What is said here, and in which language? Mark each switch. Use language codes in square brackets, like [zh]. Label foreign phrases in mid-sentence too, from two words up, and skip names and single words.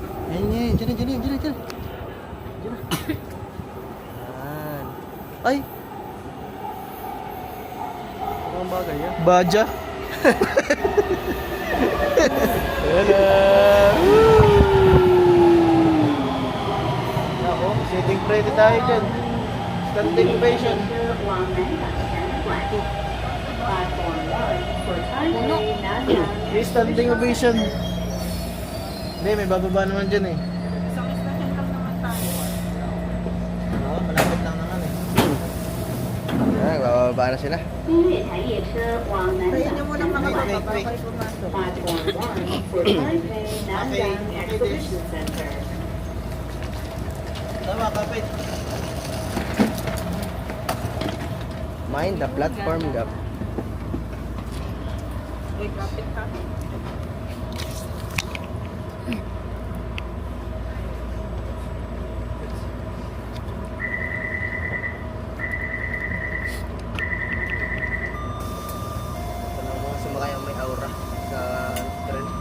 [tl] Ayan, dyan. Yan. Ay! Ang bagay yan. Baja. Ako, [en] sitting pretty [tl] tayo dyan. [en] Standing ovation. May standing ovation. [tl] Hindi, may bababa naman dyan eh. Isang istasyon lang naman tayo. Oo, malapit lang naman eh. Ayan, bababa na sila. [zh] 新月台列车往南 [tl] Tayo [zh] 港 [tl] niyo muna makababa [en] Wait. [tl] bago kayo pumasok. [en] Platform 1 for Taipei Nanyang Exhibition Center. [tl] Tama, kapit. [en] Mind the platform gap. [tl] Uy, kapit ka. Ito lang mga sumakay ang may aura sa tren.